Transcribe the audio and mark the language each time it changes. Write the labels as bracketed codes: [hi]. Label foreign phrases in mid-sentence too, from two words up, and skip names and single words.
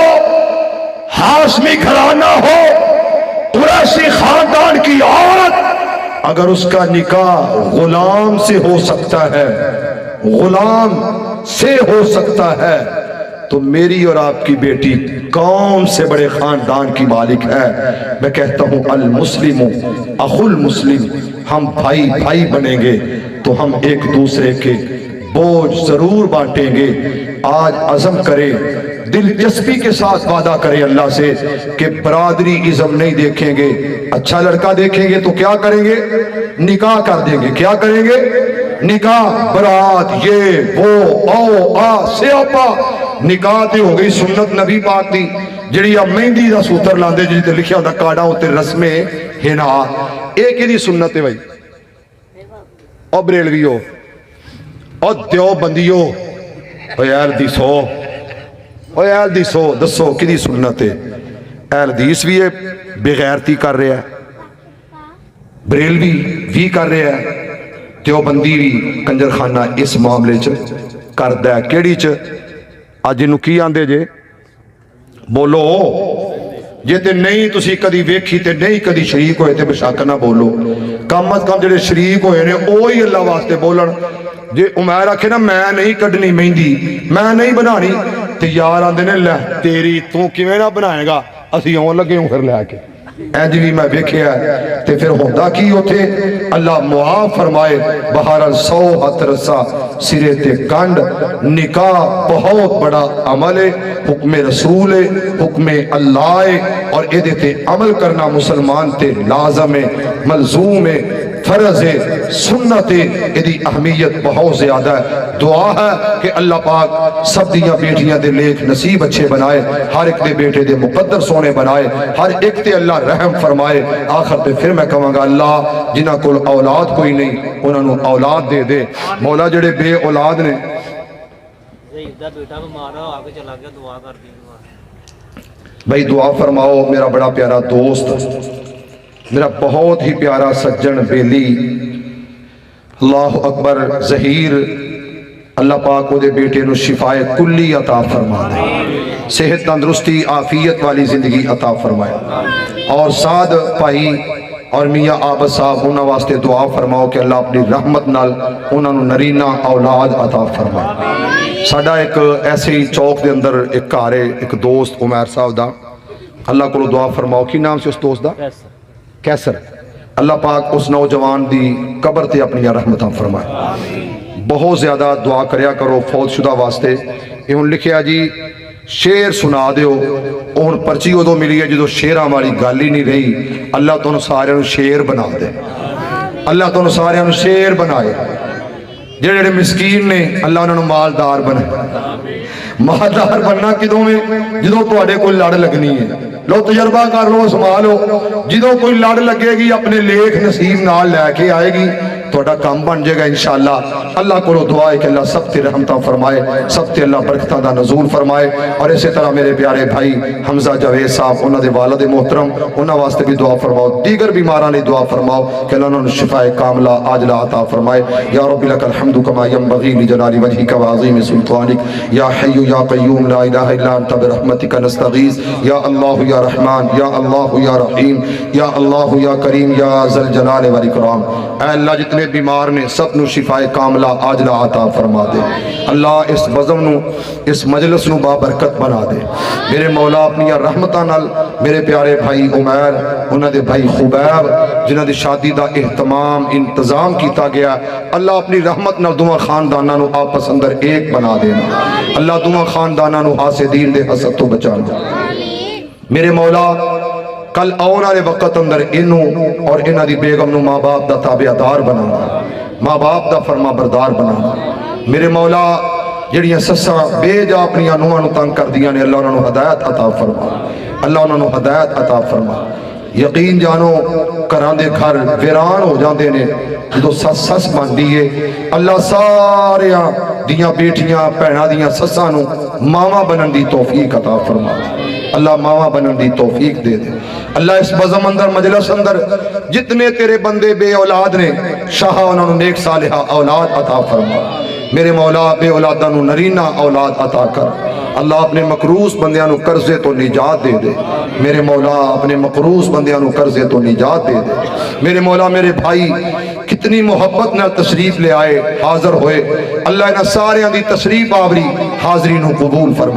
[ur] ہاشمی گھرانہ ہو، قریشی خاندان کی عورت اگر اس کا نکاح غلام سے ہو سکتا ہے، غلام سے ہو سکتا ہے، تو میری اور آپ کی بیٹی کون سے بڑے خاندان کی مالک ہے؟ میں کہتا ہوں [ar] المسلم اخو المسلم، [ur] ہم بھائی بھائی بنیں گے تو ہم ایک دوسرے کے بوجھ ضرور بانٹیں گے۔ آج عزم کریں، دلچسپی کے ساتھ وعدہ کریں اللہ سے کہ برادری ازم نہیں دیکھیں گے، اچھا لڑکا دیکھیں گے تو کیا کریں گے؟ نکاح کر دیں گے۔ کیا کریں گے؟ نکاح، برات، [pa] یہ وہ او آ سیاپا نکاح تے ہو گئی سنت نبی پاک دی، جڑی اب مہندی دا سوتر لاندے جی تے لکھیا ہوندا کاڑا ہوتے رسمیں ہنا، [ur] ایک ہی سنت ہے بھائی۔ [pa] او بریلویو، او دیوبندیو، او یار دی سو، او یار دی سو دسو کدی سنت ہے؟ [ur] اہل حدیث بھی ہے بغیرتی کر رہا ہے، بریلوی بھی کر رہا ہے، دیوبندی بھی [pa] کنجر خانہ اس معاملے چ کردا ہے۔ کیڑی چ؟ اج نو کی آندے جے؟ بولو جے تے نہیں تسی کدی ویکھی تے نہیں کدی شریک ہوئے تے بشک نہ بولو، کم از کم جڑے شریک ہوئے نے اوہی اللہ واسطے بولن۔ جے عمیر آکھے نا میں نہیں کڈنی مہندی، میں نہیں بنانی، تے یار آندے نے لے تیری تو کیویں نہ بنائے گا، اسی اون لگے ہوں پھر لے کے اینج بھی میں ویکھیا ہے۔ تے پھر ہوندا کی اوتھے؟ اللہ معاف فرمائے بہرحال 100 ہتھ رسا سرے تے کنڈ۔ [ur] نکاح بہت بڑا عمل ہے، حکم رسول ہے، حکم اللہ ہے، اور [pa] ایدے تے عمل کرنا مسلمان تے لازم ہے، ملزوم ہے، فرض ہے، سنت ہے، ایدی اہمیت بہت زیادہ ہے۔ دعا ہے کہ اللہ پاک سب دیاں بیٹیاں دے لیک نصیب اچھے بنائے، ہر ایک دے بیٹے دے مقدر سونے بنائے، ہر ایک تے اللہ رحم فرمائے۔ آخر تے پھر میں کہوں گا اللہ جنہاں کول اولاد کوئی نہیں انہاں نو اولاد دے دے، مولا جڑے بے اولاد نے بھائی دعا فرماؤ۔ میرا بڑا پیارا دوست، میرا بہت ہی پیارا سجن بیلی، [ar] اللہ اکبر، [pa] ظہیر، اللہ پاک وہ دے بیٹے نو شفائے کلی عطا فرما دے، صحت تندرستی عافیت والی زندگی عطا فرمائے۔ اور سعد بھائی اور میاں عابد صاحب انہاں واسطے دعا فرماؤ کہ اللہ اپنی رحمت نال انہاں نو نرینہ اولاد عطا فرمائے۔ ساڈا ایک ایسے ہی چوک دے اندر ایک گھر ہے، ایک دوست عمیر صاحب دا، اللہ کو دعا فرماؤ۔ کی نام سے اس دوست دا؟ کیسر۔ اللہ پاک اس نوجوان دی قبر تے اپنی رحمتاں فرمائے۔ بہت زیادہ دعا کریا کرو فوت شدہ واسطے۔ یہ ہن لکھیا جی شیر سنا دیو، ہن پرچی ادو ملی ہے جدو شیراں والی گل ہی نہیں رہی۔ اللہ تانوں سارے نوں شیر بنا دے، اللہ تانوں سارے نوں شیر بنائے۔ جڑے جڑے مسکین نے اللہ انہاں نوں مالدار بنائے۔ مالدار بننا کدوں میں؟ جدو تواڈے کوئی لڑ لگنی ہے، لو تجربہ کر لو، سنبھالو، جدو کوئی لڑ لگے گی اپنے لیک نصیب نال لے کے آئے گی، توڑا کام بن جائے گا انشاءاللہ۔ اللہ کو دعا ہے کہ اللہ سب تے رحمتہ فرمائے، سب تے اللہ برکتہ دا نزول فرمائے۔ [ur] اور اسی طرح میرے پیارے بھائی حمزہ جاوید صاحب، [pa] انہاں دے والد محترم، انہاں واسطے بھی دعا فرماؤ، دیگر بیماراں نے دعا فرماؤ کہ اللہ انہوں نے شفاء کاملہ عاجلہ عطا فرمائے۔ [ar] یا رب لک الحمد کما ینبغی لجلال وجہک وعظیم سلطانک، یا حی یا قیوم لا الہ الا انت برحمتک نستغیث، یا اللہ یا رحمان، یا اللہ یا رحیم، یا اللہ یا کریم، یا ذی الجلال والاکرام۔ [pa] اے اللہ جتنے بیمار نے سب نو شفاء کاملہ عاجلہ عطا فرما دے۔ اللہ اس بزم نو، اس مجلس نو بابرکت بنا دے۔ میرے مولا اپنی رحمتہ نال میرے پیارے بھائی عمیر، انہاں دے بھائی خبیب جنہاں دی شادی دا اہتمام انتظام کیتا گیا، اللہ اپنی رحمت نال دوواں خانداناں نو آپس اندر ایک بنا دینا۔ اللہ دوواں خانداناں نو حاسدین دے حسد تو بچانا۔ میرے مولا کل آنے والے وقت اندر انہوں اور انہاں دی بیگم نو ماں باپ دا تابعدار بنانا، ماں باپ دا فرما بردار بنانا۔ میرے مولا جڑیاں سساں بے جا اپنی نوہاں نو تنگ کر دیاں نے، اللہ انہاں نو ہدایت عطا فرما، اللہ انہاں نو ہدایت عطا فرما۔ یقین جانو گھراں دے گھر ویران ہو جاندے نے جدو سس سس بندی ہے۔ اللہ ساریاں دیاں بیٹیاں بھیناں دیاں سساں نو ماواں بنن دی توفیق عطا فرما، اللہ ماواں بنن دی توفیق دے دے۔ اللہ اس بزم اندر مجلس اندر جتنے تیرے بندے بے اولاد نے، شاہ انہوں نے نیک صالحہ اولاد عطا فرما۔ میرے مولا بے اولاداں نو نرینہ اولاد عطا کر۔ اللہ اپنے مقروض بندیاں نو قرضے تو نجات دے دے۔ میرے مولا اپنے مقروض بندیاں نو قرضے تو نجات دے دے۔ میرے مولا میرے بھائی کتنی محبت نہ تشریف لے آئے، حاضر ہوئے، اللہ انہاں سارے دی تشریف آوری حاضرین کو قبول فرما۔